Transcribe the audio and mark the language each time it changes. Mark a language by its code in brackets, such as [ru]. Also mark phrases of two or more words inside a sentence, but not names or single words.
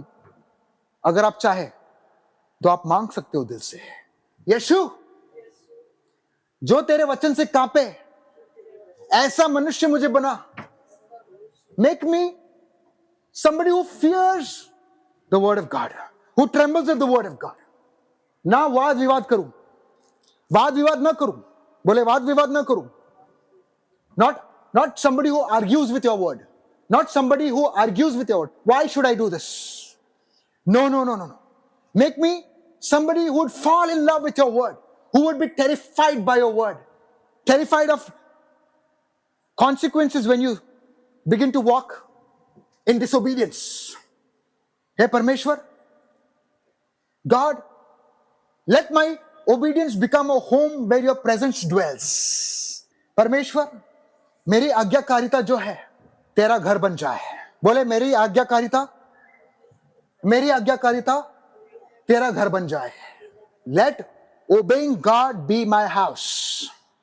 [hi] अगर आप चाहे तो आप मांग सकते हो दिल से. यीशु जो तेरे वचन से कांपे ऐसा मनुष्य मुझे बना. [en] Make me somebody who fears the word of God, who trembles at the word of God. [hi] ना वाद विवाद करूं, वाद विवाद ना करूं. बोले वाद विवाद ना करूं. [en] Not somebody who argues with your word. Not somebody who argues with your word. Why should I do this? No. Make me somebody who would fall in love with your word, who would be terrified by your word, terrified of consequences when you begin to walk in disobedience. Hey Parmeshwar, God, let my obedience become a home where your presence dwells. [hi] Parmeshwar, मेरी आज्ञाकारिता जो है तेरा घर बन जाए. बोले मेरी आज्ञाकारिता तेरा घर बन जाए. [en] Let obeying God be my house.